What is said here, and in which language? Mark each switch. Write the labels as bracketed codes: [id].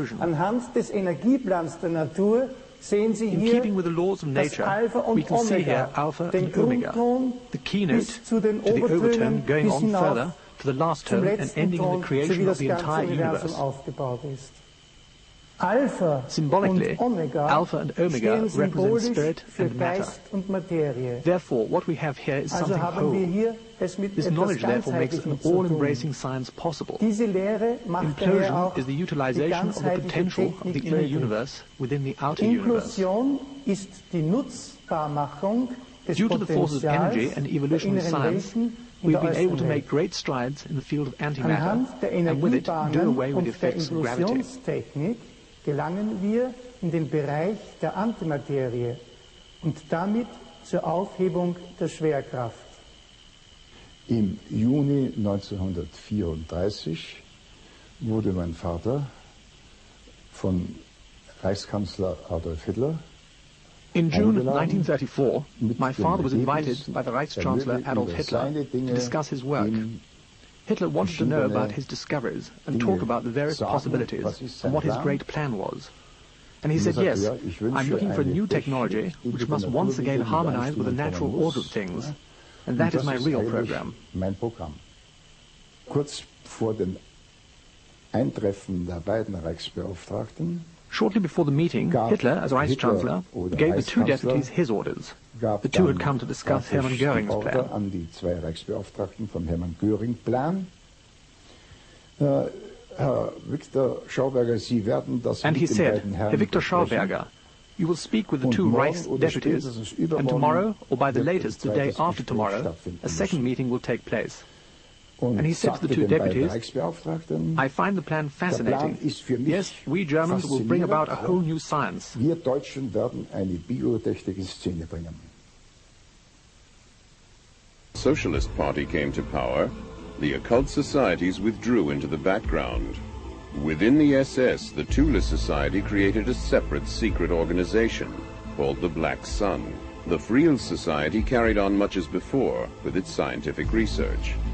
[de] Anhand des Energieplans der Natur sehen Sie hier das Alpha und Omega, den Grundton bis zu den Obertönen bis hinauf zum letzten Ton, so wie das ganze Universum aufgebaut ist. Alpha [en] Symbolically, Omega Alpha and Omega represent spirit and matter. [de] Und Materie. [en] Therefore, what we have here is something whole. This knowledge, therefore, makes an all-embracing science possible. Implosion is the utilization of the potential of the inner universe within the outer universe. [de] Ist die Nutzbarmachung des [en] Due to the forces of energy and evolution of science, we've been able to make great strides in the field of antimatter, and with it, do away with the effects of gravity. [de] Gelangen wir in den Bereich der Antimaterie und damit zur Aufhebung der Schwerkraft. Im Juni 1934 wurde mein Vater von Reichskanzler Adolf Hitler [en] In June 1934, my father was invited by the Reichschancellor Adolf Hitler to discuss his work. Hitler wanted to know about his discoveries and talk about the various possibilities and what his great plan was. And he said, yes, I'm looking for a new technology which must once again harmonize with the natural order of things. And that is my real program. [de] Kurz vor dem Eintreffen der beiden Reichsbeauftragten, [en] shortly before the meeting, Hitler, as Reichschancellor, gave the two deputies his orders. The two had come to discuss Hermann Göring's plan. [de] An die zwei Reichsbeauftragten vom Hermann Göring-Plan. Herr Victor Schauberger, Sie werden das [en] and he said, Herr Victor Schauberger, you will speak with the two Reichs deputies, and tomorrow, or by the latest the day after tomorrow, a second meeting will take place. And he said to the two deputies, I find the plan fascinating. Yes, we Germans will bring about a whole new science. [de] Wir Deutschen werden eine Biotechnik in Szene bringen. [en] The Socialist Party came to power, the occult societies withdrew into the background. Within the SS, the Thule Society created a separate secret organization called the Black Sun. The Friel Society carried on much as before with its scientific research.